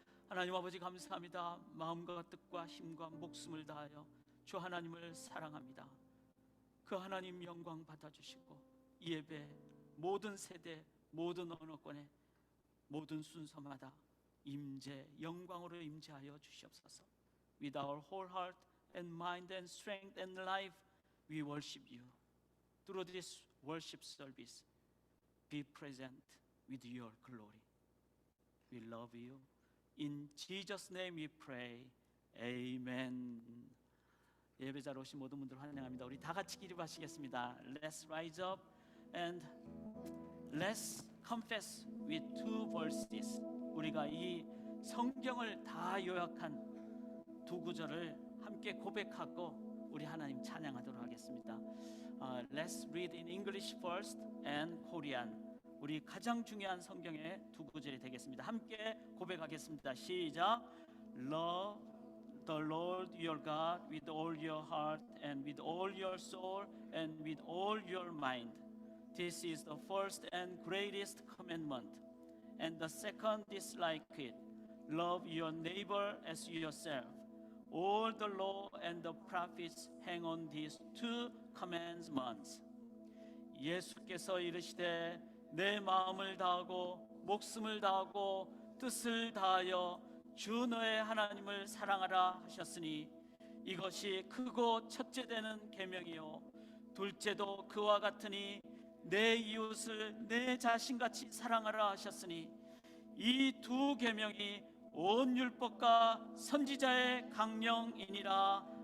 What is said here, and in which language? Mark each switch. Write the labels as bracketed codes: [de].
[ko] 하나님 아버지 감사합니다. 마음과 뜻과 힘과 목숨을 다하여 주 하나님을 사랑합니다. 그 하나님 영광 받아주시고, 이 예배 모든 세대, 모든 언어권의 모든 순서마다 임재, 영광으로 임재하여 주시옵소서. [en] With our whole heart and mind and strength and life, we worship you. Through this worship service, be present with your glory. We love you. In Jesus' name we pray. Amen. [ko] 예배자로 오신 모든 분들 환영합니다. 우리 다 같이 기립하시겠습니다. [en] Let's rise up and let's confess with two verses. [ko] 우리가 이 성경을 다 요약한 두 구절을 함께 고백하고 우리 하나님 찬양하도록 하겠습니다. [en] Let's read in English first and Korean. [ko] 우리 가장 중요한 성경의 두 구절이 되겠습니다. 함께 고백하겠습니다. 시작. [en] Love the Lord your God with all your heart and with all your soul and with all your mind. This is the first and greatest commandment. And the second is like it. Love your neighbor as yourself. All the law and the prophets hang on these two commandments. [ko] 예수께서 이르시되 내 마음을 다하고 목숨을 다하고 뜻을 다하여 주 너의 하나님을 사랑하라 하셨으니 이것이 크고 첫째 되는 계명이요 둘째도 그와 같으니 내 이웃을 내 자신같이 사랑하라 하셨으니 이 두 계명이 온 율법과 선지자의 강령이니라.